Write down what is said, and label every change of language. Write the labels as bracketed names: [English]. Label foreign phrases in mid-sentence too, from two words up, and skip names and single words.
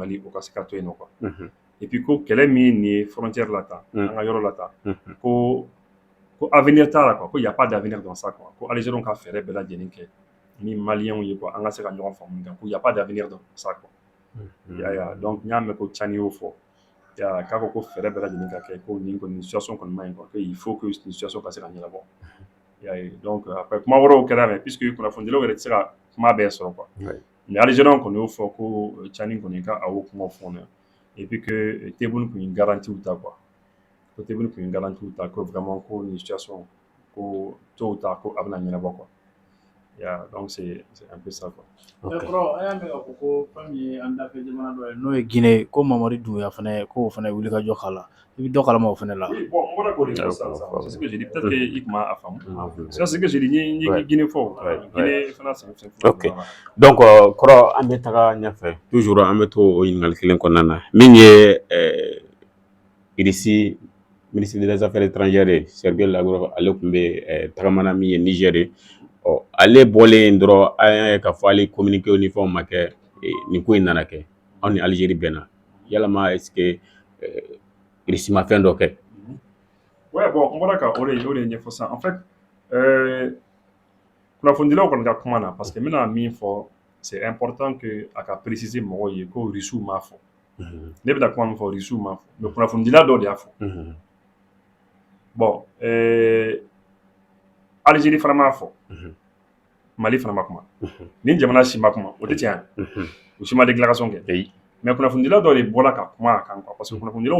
[Bambara] Mali o ka se ka to yen nɔ [French] quoi et puis [Bambara] ko kɛlɛ min nin ye frontière la tan an ka yɔrɔ la tan ko avenir t'a la quoi ko [French] y a pas d'avenir dans ça quoi [Bambara] ko Algériens ka fɛɛrɛ bɛɛ lajɛlen kɛ ni Maliens ye quoi an ka se ka ɲɔgɔn faamu kan ko [French] y a pas d'avenir dans ça quoi [Bambara] donc n y'a mɛn ko Tiani y'o fɔ k'a ko fɛɛrɛ bɛɛ lajɛlen ka kɛ ko nin kɔni situation kɔni man ɲi [French] quoi que il faut que [Bambara] nin situation ka se ka ɲɛnabɔ [French] donc après [Bambara] kuma wɛrɛw kɛra [French] mais puisque [Bambara] kunnafonidilaw yɛrɛ tɛ se ka kuma bɛɛ sɔrɔ quoi mais Algériens kɔni y'o fɔ ko Tiani kɔni ka a y'o kumaw fɔ ne [French] et puis que [Bambara] Tebboune tun ye garantie ta quoi ko Tebboune tun ye garantie ta ko vraiment ko nin situation ko [French] tôt ou tard [Bambara] ko a bɛna ɲɛnabɔ [French] quoi donc c'est un peu ça quoi. [Bambara] Kɔrɔ an y'a mɛn k'a fɔ ko fɛn min ye an dafɛ jamana dɔ ye n'o ye Guinée ko Mamadi Doumbouya fana k'o fana wuli ka jɔ k'a la i bɛ dɔ kalama o fana la. [French] Oui bon [Bambara] n bɔra k'o de fɔ sisan [French] c'est ce que j'ai dit peut-être que [Bambara] i tun m'a faamu [French] c'est ce que j'ai dit [Bambara] n ye Guinée fɔ Guinée fana c'est [French] ok donc [Bambara] kɔrɔ an bɛ taga ɲɛfɛ toujours an bɛ to o ɲininkali kelen kɔnɔna na min ye Irisi [French] ministre des affaires étrangères [Bambara] Sergei Lavrov ale tun bɛ tagamana min ye Niger ale bɔlen dɔrɔn an y'a ye k'a fɔ ale communiqué ni fɛnw ma kɛ nin ko in nana kɛ anw ni Algérie bɛnna yalama [French] est-ce que [Bambara] Irisi ma fɛn dɔ kɛ. [French] ouais bon [Bambara] n bɔra ka o de ɲɛfɔ sisan [French] en fait [Bambara] kunnafonidilaw kɔni ka kuma na [French] parce que [Bambara] n bɛna min fɔ [French] c'est important que [Bambara] a ka préciser mɔgɔw ye ko Rusiw m'a fɔ ne bɛna kuma min fɔ Rusiw m'a fɔ mais kunnafonidila dɔw de y'a fɔ bon Algérie fana m'a fɔ Mali fana ma kuma ni jamana si ma kuma o tɛ tiɲɛ o si ma déclaration kɛ mais kunnafonidila dɔw de bɔra ka kuma a kan quoi [French] parce que [Bambara] kunnafonidilaw